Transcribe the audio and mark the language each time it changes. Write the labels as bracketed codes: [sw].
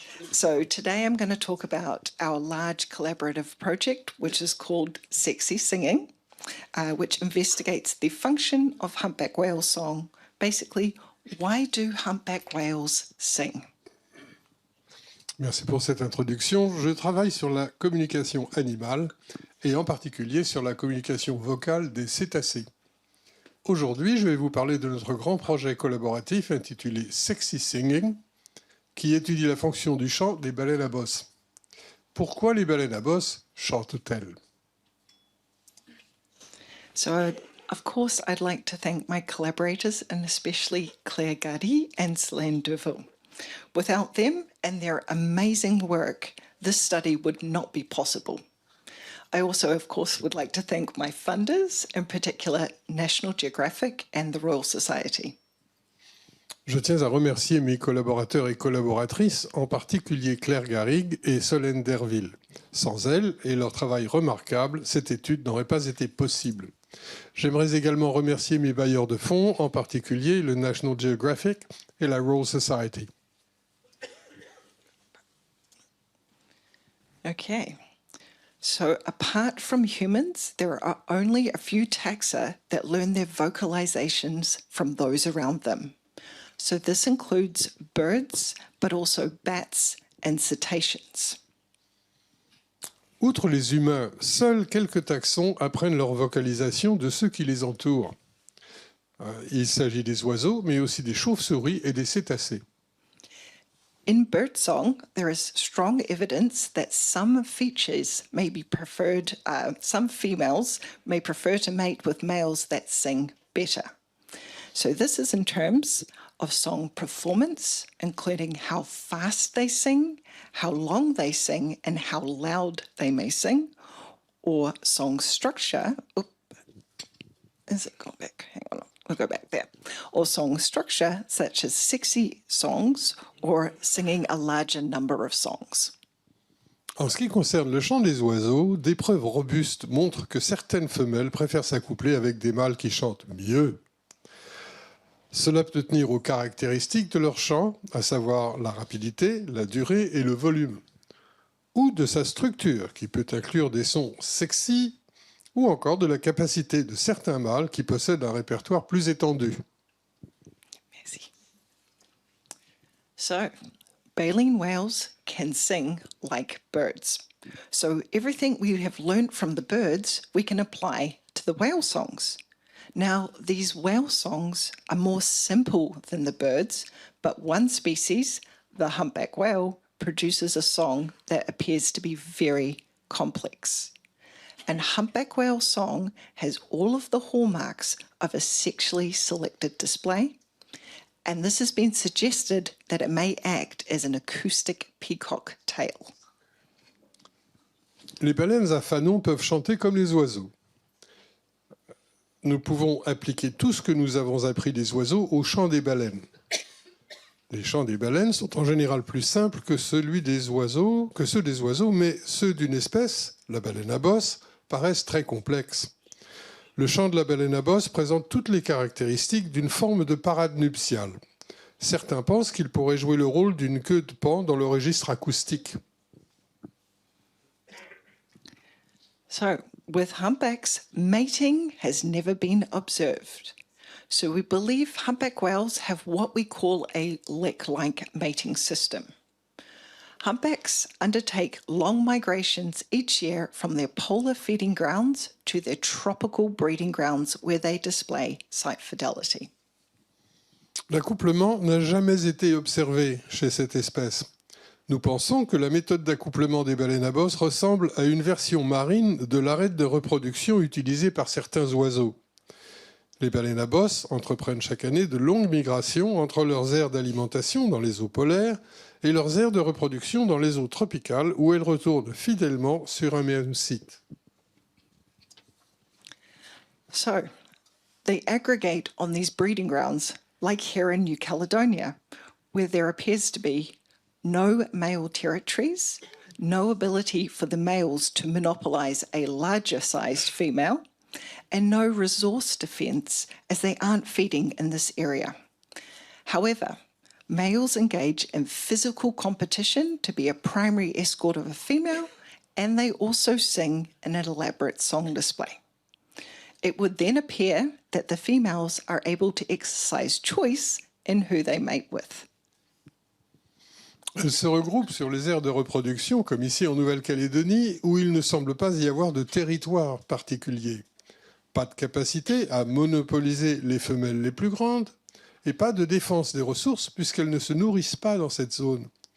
[en] So today I'm going to talk about our large collaborative project, which is called Sexy Singing, which investigates the function of humpback whale song. Basically, why do humpback whales sing? [fr] Merci pour cette introduction. Je travaille sur la communication animale et en particulier sur la communication vocale des cétacés. Aujourd'hui, je vais vous parler de notre grand projet collaboratif intitulé Sexy Singing, qui étudie la fonction du chant des baleines à bosse. Pourquoi les baleines à bosse chantent-elles? [en] So, of course, I'd like to thank my collaborators, and especially Claire Gardy and Céline Deville. Without them and their amazing work, this study would not be possible. I also, of course, would like to thank my funders, in particular National Geographic and the Royal Society. [fr] Je tiens à remercier mes collaborateurs et collaboratrices, en particulier Claire Garrigue et Solène Derville. Sans elles et leur travail remarquable, cette étude n'aurait pas été possible. J'aimerais également remercier mes bailleurs de fonds, en particulier le National Geographic et la Royal Society. [en] Okay. So apart from humans, there are only a few taxa that learn their vocalizations from those around them. So this includes birds, but also bats and cetaceans. [fr] Outre les humains, seuls quelques taxons apprennent leur vocalisation de ceux qui les entourent. Il s'agit des oiseaux, mais aussi des chauves-souris et des cétacés. [en] In birdsong, there is strong evidence that some features may be preferred, some females may prefer to mate with males that sing better. So this is in terms of song performance, including how fast they sing, how long they sing, and how loud they may sing, or song structure. Is it gone back? Hang on, we'll go back there. Or song structure, such as sexy songs or singing a larger number of songs. [fr] En ce qui concerne le chant des oiseaux, des preuves robustes montrent que certaines femelles préfèrent s'accoupler avec des mâles qui chantent mieux. Cela peut tenir aux caractéristiques de leur chant, à savoir la rapidité, la durée et le volume, ou de sa structure, qui peut inclure des sons sexy, ou encore de la capacité de certains mâles qui possèdent un répertoire plus étendu. Merci. [en] So, baleen whales can sing like birds. So everything we have learned from the birds, we can apply to the whale songs. Now, these whale songs are more simple than the birds, but one species, the humpback whale, produces a song that appears to be very complex. And humpback whale song has all of the hallmarks of a sexually selected display, and this has been suggested that it may act as an acoustic peacock tail. [fr] Les baleines à fanon peuvent chanter comme les oiseaux. Nous pouvons appliquer tout ce que nous avons appris des oiseaux au chant des baleines. Les chants des baleines sont en général plus simples que ceux des oiseaux, mais ceux d'une espèce, la baleine à bosse, paraissent très complexes. Le chant de la baleine à bosse présente toutes les caractéristiques d'une forme de parade nuptiale. Certains pensent qu'il pourrait jouer le rôle d'une queue de paon dans le registre acoustique. [en] So, with humpbacks, mating has never been observed. So we believe humpback whales have what we call a lick-like mating system. Humpbacks undertake long migrations each year from their polar feeding grounds to their tropical breeding grounds where they display site fidelity. [fr] L'accouplement n'a jamais été observé chez cette espèce. Nous pensons que la méthode d'accouplement des baleines à bosse ressemble à une version marine de l'arête de reproduction utilisée par certains oiseaux. Les baleines à bosse entreprennent chaque année de longues migrations entre leurs aires d'alimentation dans les eaux polaires et leurs aires de reproduction dans les eaux tropicales où elles retournent fidèlement sur un même site. [en] So, they aggregate on these breeding grounds, like here in New Caledonia, where there appears to be no male territories, no ability for the males to monopolize a larger-sized female, and no resource defense as they aren't feeding in this area. However, males engage in physical competition to be a primary escort of a female, and they also sing in an elaborate song display. It would then appear that the females are able to exercise choice in who they mate with. [fr] Elles se regroupent sur les aires de reproduction, comme ici en Nouvelle-Calédonie, où il ne semble pas y avoir de territoire particulier. Pas de capacité à monopoliser les femelles les plus grandes, et pas de défense des ressources, puisqu'elles ne se nourrissent pas dans cette zone.